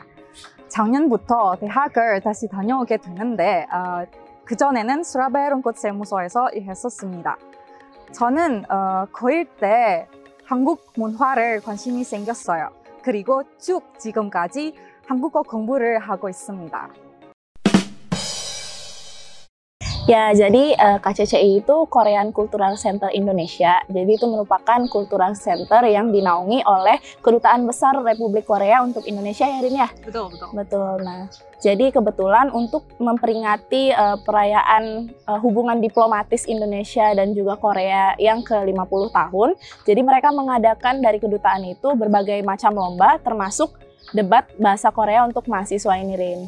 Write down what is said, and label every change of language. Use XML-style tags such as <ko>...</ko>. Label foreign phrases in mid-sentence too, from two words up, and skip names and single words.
<ko>작년부터 대학을 다시 다녀오게 됐는데 그전에는 수라베론꽃 세무서에서 일했었습니다. 저는 고1 때 한국 문화를 관심이 생겼어요. 그리고 쭉 지금까지 한국어 공부를 하고 있습니다.</ko> <id>Ya, jadi KCCI itu Korean Cultural Center Indonesia. Jadi itu merupakan</id> <en>cultural center</en> <id>yang dinaungi oleh Kedutaan Besar Republik Korea untuk Indonesia ya, Rin ya? Betul, betul. Betul. Nah, jadi kebetulan untuk memperingati perayaan hubungan diplomatis Indonesia dan juga Korea yang ke-50 tahun, jadi mereka mengadakan dari kedutaan itu berbagai macam lomba, termasuk debat bahasa Korea untuk mahasiswa ini, Rin.</id>